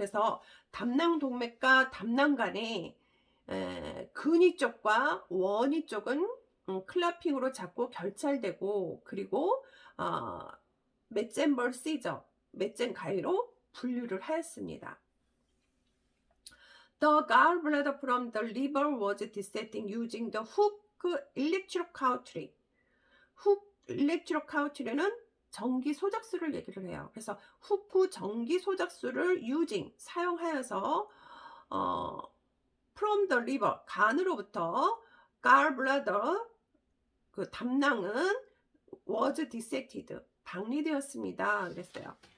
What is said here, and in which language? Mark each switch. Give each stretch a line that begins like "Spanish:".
Korean: 그래서 담낭 동맥과 담낭 간에 근위 쪽과 원위 쪽은 클라핑으로 잡고 결찰되고, 그리고 메젬벌 시저, 메젬 가위로 분류를 하였습니다.
English: The gallbladder from the liver was dissected using the hook electrocautery.
Korean: hook electrocautery는 전기 소작술을 얘기를 해요. 그래서 후크 전기 소작술을 using 사용하여서
English: from the liver
Korean: 간으로부터 gallbladder 그 담낭은
English: was dissected
Korean: 박리되었습니다. 그랬어요.